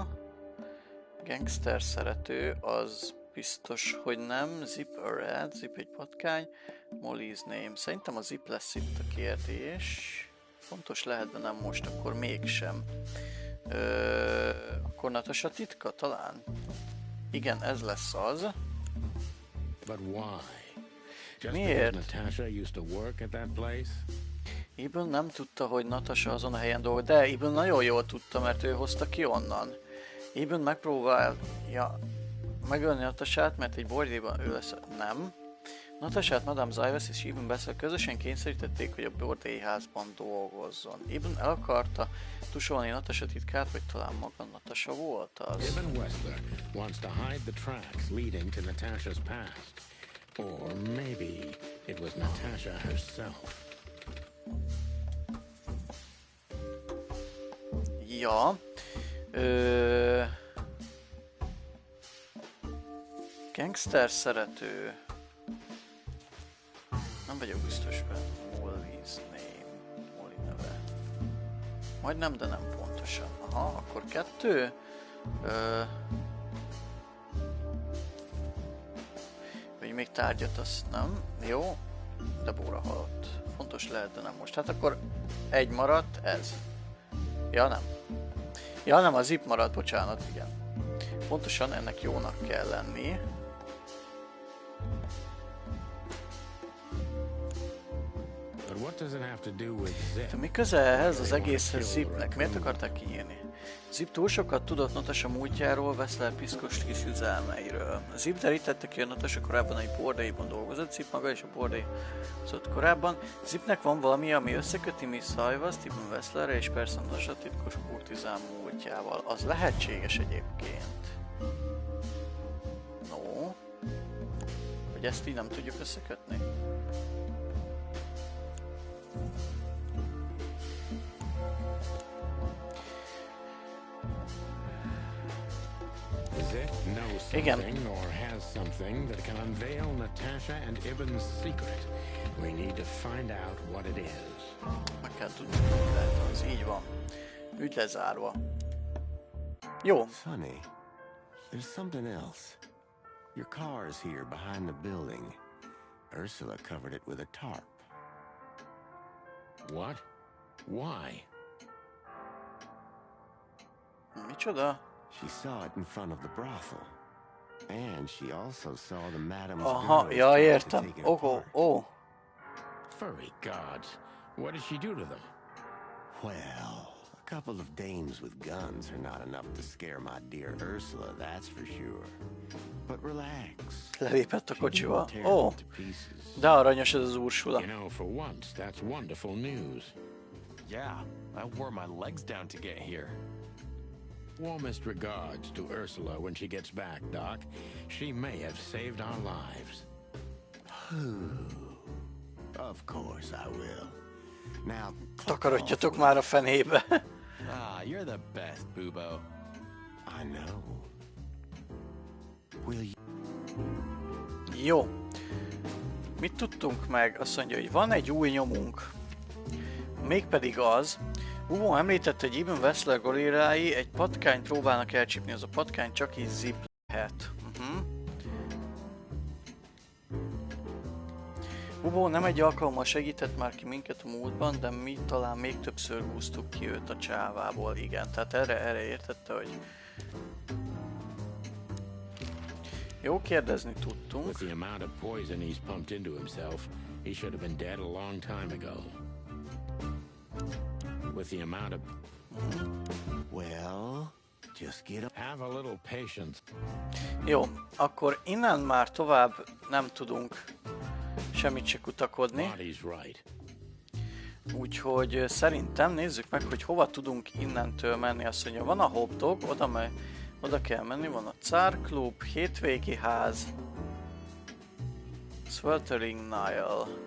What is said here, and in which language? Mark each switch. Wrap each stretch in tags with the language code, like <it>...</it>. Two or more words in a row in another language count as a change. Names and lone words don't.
<hu>Gangster szerető, az biztos, hogy nem. Zip a red, Zip egy patkány.</hu> <en>Molly's name.</en> <hu>Szerintem a Zip lesz itt a kérdés. Fontos lehet, de nem most, akkor mégsem. Akkor Natasha titka talán? Igen, ez lesz az.</hu> <en>But why? Just</en> <hu>Miért?</hu> <en>because Natasha used to work at that place?</en> <hu>Ibn nem tudta, hogy Natasha azon a helyen dolgozik, de Ibn nagyon jól tudta, mert ő hozta ki onnan. Ibn megpróbálja megölni Natashát, mert egy bordélyban ő lesz. Nem. Natashát Madame Zajvasz és Ibn Wessler közösen kényszerítették, hogy a bordélyházban dolgozzon. Ibn el akarta tusolni Natasha titkát, vagy talán maga Natasha volt az.</hu> <en>Ibn Wessler wants to hide the tracks leading to Natasha's past. Or maybe it was Natasha herself.</en> <hu>Ja. Gangster szerető. Nem vagyok biztos benne.</hu> <en>Molly's name.</en> <hu>Molly neve. Majdnem, de nem pontosan. Aha, akkor 2. Vagy még tárgyat, azt nem. Jó. Debora halott. Fontos lehet, de nem most. Hát akkor 1 maradt, ez. Ja, nem. Ja, nem, a Zip maradt, bocsánat, igen. Pontosan ennek jónak kell lenni.</hu> <en>But what does it have to do with</en> <hu>De</hu> <en>Zip?</en> <hu>mi köze ehhez az egészhez Zipnek? Miért akarták kiírni? Zip túl sokat tudott Natasha múltjáról, Wessler piszkos kis üzelmeiről. Zip derítette ki, a Natasha korábban egy bordélyban dolgozott, Zip maga is a bordélyozott korábban. Zipnek van valami, ami összeköti Miss Zajvaszt, Ibn Wesslerre és persze Natasha titkos kurtizán múltjával. Az lehetséges egyébként. No. Hogy ezt így nem tudjuk összekötni?</hu> <en>Zip knows</en> <hu>Igen.</hu> <en>something or has something that can unveil Natasha and Ibn's secret. We need to find out what it is.</en> <hu>Meg kell tudni, hogy lehet az. Így van. Ügy lezárva. Jó.</hu> <en>Sonny, there's something else. Your car's here behind the building. Ursula covered it with a tarp. What? Why?</en> <hu>Micsoda?</hu> <en>She saw it in front of the brothel. And she also saw the madam's</en> <hu>Aha,</hu> <en>girls</en> <hu>ja,</hu> <en>trying to</en> <hu>értem.</hu> <en>take it Oh, apart. oh. Furry gods. What did she do to them? Well, a couple of dames with guns are not enough to scare my dear Ursula, that's for sure. But relax.</en> <hu>Lelépett a</hu> <en>She</en> <hu>kocsival.</hu> <en>didn't tear</en> <hu>Ó,</hu> <en>them to pieces.</en> <hu>de aranyos ez az Ursula.</hu> <en>You know, for once, that's wonderful news. Yeah, I wore my legs down to get here. Warmest regards to Ursula when she gets back, Doc. She may have saved our lives. Of course I will. Now,</en> <hu>Takarodjatok már a fenébe.</hu> <en>Ah, you're the best, Bubo. I know. Will you...</en> <hu>Jó. Mit tudtunk meg? Azt mondja, hogy van egy új nyomunk. Mégpedig az, Hugo említette, hogy Ibn Wessler gorillái egy patkányt próbálnak elcsípni. Az a patkány csak így zip lehet. Hugo nem egy alkalommal segített már ki minket a múltban, de mi talán még többször húztuk ki őt a csávából. Igen, tehát erre értette, hogy... Jó, kérdezni tudtunk.</hu> <en>With the amount of poison he's pumped into himself, he should have been dead a long time ago. With the amount of... Well, just get up. Have a little patience.</en> <hu>Jó, akkor innen már tovább nem tudunk semmit se kutakodni.</hu> <en>Marty's right.</en> <hu>Úgyhogy szerintem nézzük meg, hogy hova tudunk innentől menni. Azt mondja, van a Hobdog, oda kell menni, van a Czar Klub, hétvégi ház, Sweltering Nile.</hu>